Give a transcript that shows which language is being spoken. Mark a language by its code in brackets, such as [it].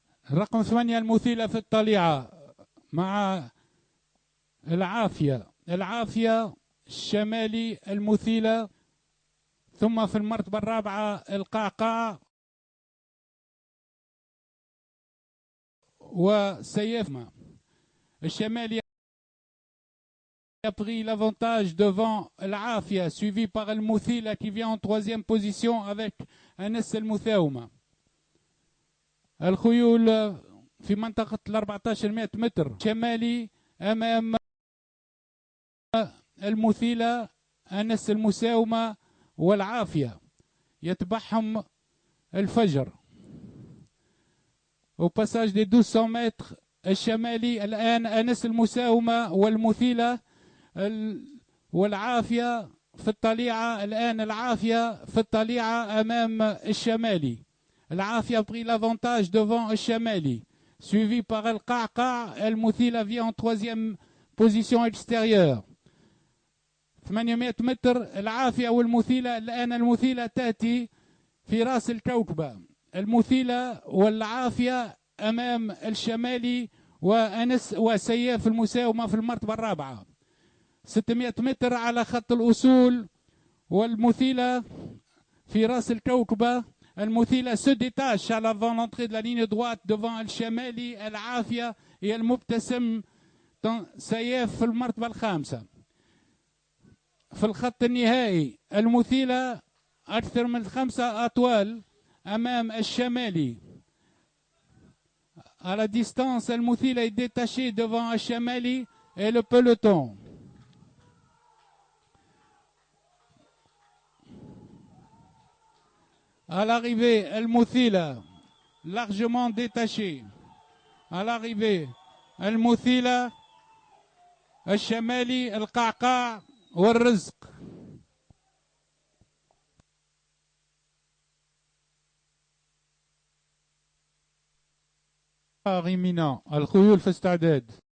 [ar] رقم 8 المثيلة في الطليعة مع العافية الشمالي المثيلة، ثم في المرتبة الرابعة القعقاع وسيفما. [fr] الشمالي a pris l'avantage devant l'Afia, suivi par El Mouthila qui vient en 3e position avec Anas El Mouthaouma. الخيول [ar] في منطقة 1400 متر شمالي أمام المثيلة أنس المساومة والعافية، يتبعهم الفجر. [fr] au passage des [ar] 1200 متر الشمالي الآن أنس المساومة والمثيلة والعافية في الطليعة. الآن العافية في الطليعة أمام الشمالي. [fr] العافية pris l'avantage devant الشمالي suivi par القعقع. المثيلة vient en troisième position extérieure. [ar] 800 متر العافية والمثيلة. الآن المثيلة تأتي في رأس الكوكبة. المثيلة والعافية أمام الشمالي وأنس وسياف المساومة في المرتبة الرابعة. 600 متر على خط الأصول والمثيلة في رأس الكوكبة. [fr] المثيلة se détache à l'avant l'entrée de la ligne droite devant الشمالي العافية هي المبتسم سياف [ar] في المرتبة الخامسة. في الخط النهائي المثيلة أكثر من 5 أطوال أمام الشمالي. [fr] à la distance المثيلة est détachée devant الشمالي et le peloton. à l'arrivée المثيلة largement détachée. à l'arrivée المثيلة الشمالي القعقاع والرزق. [ar] imminent. الخيول في استعداد.